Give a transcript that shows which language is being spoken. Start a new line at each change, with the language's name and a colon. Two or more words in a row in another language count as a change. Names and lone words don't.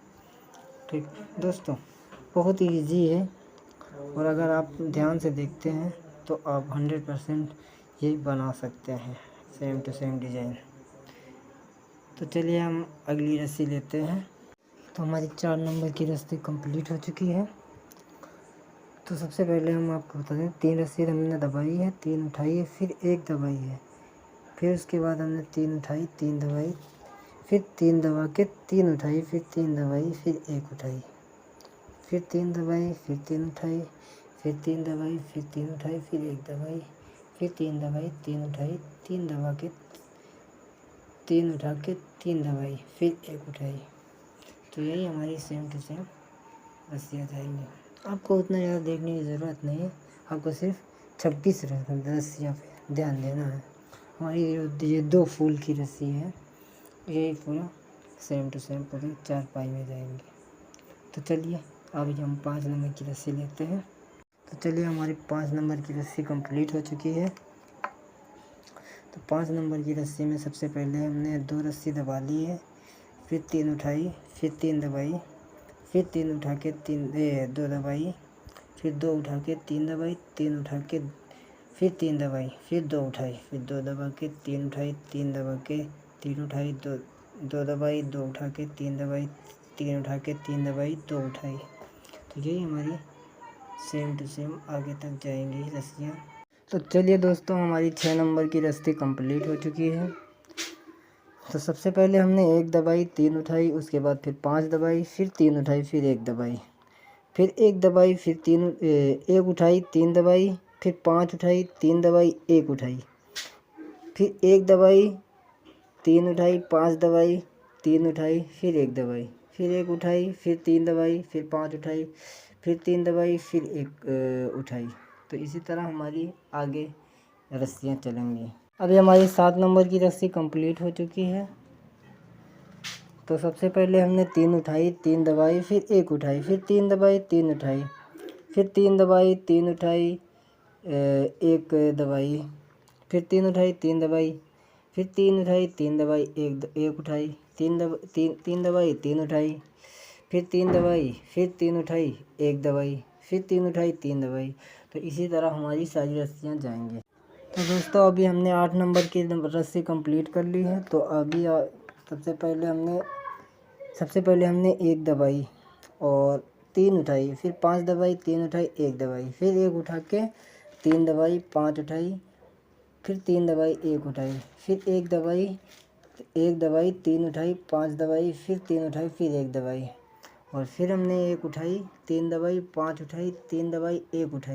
Hindi: ठीक दोस्तों, बहुत ही ईजी है और अगर आप ध्यान से देखते हैं तो आप 100% ये बना सकते हैं
English: same to same
Hindi: डिज़ाइन। तो चलिए हम अगली रस्सी लेते हैं। तो हमारी 4 नंबर की रस्सी कंप्लीट हो चुकी है। तो सबसे पहले हम आपको बता दें, 3 रस्सी हमने दबाई है, 3 उठाई है, फिर 1 दबाई है, फिर उसके बाद हमने 3 उठाई, 3 दबाई, फिर 3 दबा के 3 उठाई, फिर 3 दबाई, फिर 1 उठाई, फिर 3 दबाई, फिर 3 उठाई, फिर 3 दबाई, फिर 3 उठाई, फिर 1 दबाई, फिर 3 दबाई, 3 उठाई, 3 दबा के 3 उठा के 3 दबाई, फिर 1 उठाई। तो यही हमारी
English: same to same
Hindi: रस्सियाँ जाएंगी। आपको उतना ज़्यादा देखने की ज़रूरत नहीं है, आपको सिर्फ 26 रस्सियाँ पे ध्यान देना है। हमारी ये 2 फूल की रस्सी है, यही पूरा
English: same to same
Hindi: पूरी चारपाई में जाएंगी। तो चलिए अभी हम 5 नंबर की रस्सी लेते हैं। तो चलिए हमारी 5 नंबर की रस्सी कंप्लीट हो चुकी है। तो 5 नंबर की रस्सी में सबसे पहले हमने 2 रस्सी दबा ली है, फिर 3 उठाई, फिर 3 दबाई, फिर 3 उठा के 2 दबाई, फिर 2 उठा के 3 दबाई, 3 उठा के फिर 3 दबाई, फिर 2 उठाई, फिर 2 दबा के 3 उठाई, 3 दबा के 3 उठाई, 2 दबाई, 2 उठा के 3 दबाई, 3 उठा के 3 दबाई, 2 उठाई। तो यही हमारी
English: same to same
Hindi: आगे तक जाएंगी रस्सियाँ। तो चलिए दोस्तों, हमारी 6 नंबर की रस्सी कंप्लीट हो चुकी है। तो सबसे पहले हमने 1 दबाई, 3 उठाई, उसके बाद फिर 5 दबाई, फिर 3 उठाई, फिर 1 दबाई, फिर 1 दबाई, फिर 1 उठाई, 3 दबाई, फिर 5 उठाई, 3 दबाई, 1 उठाई, फिर 1 दबाई, 3 उठाई, 5 दबाई, 3 उठाई, फिर 1 दबाई, फिर 1 उठाई, फिर 3 दबाई, फिर 5 उठाई, फिर 3 दबाई, फिर 1 उठाई। तो इसी तरह हमारी आगे रस्सियाँ चलेंगी। अभी हमारी 7 नंबर की रस्सी कंप्लीट हो चुकी है। तो सबसे पहले हमने 3 उठाई, 3 दबाई, फिर 1 उठाई, फिर 3 दबाई, 3 उठाई, फिर 3 दबाई, 3 उठाई, 1 दबाई, फिर 3 उठाई, 3 दबाई, फिर 3 उठाई, 3 दबाई, 1 उठाई, 3 दबाई, 3 उठाई, फिर 3 दबाई, फिर 3 उठाई, 1 दबाई, फिर 3 उठाई, 3 दबाई। तो इसी तरह हमारी सारी रस्सियाँ जाएंगी। तो दोस्तों अभी हमने 8 नंबर की रस्सी कंप्लीट कर ली है। तो अभी सबसे पहले हमने 1 दबाई और 3 उठाई, फिर 5 दबाई, 3 उठाई, 1 दबाई, फिर 1 उठा के 3 दबाई, 5 उठाई, फिर 3 दबाई, 1 उठाई, फिर 1 दबाई, 3 उठाई, 5 दबाई, फिर 3 उठाई, फिर 1 दबाई, और फिर हमने 1 उठाई, 3 दबाई, 5 उठाई, 3 दबाई, 1 उठाई।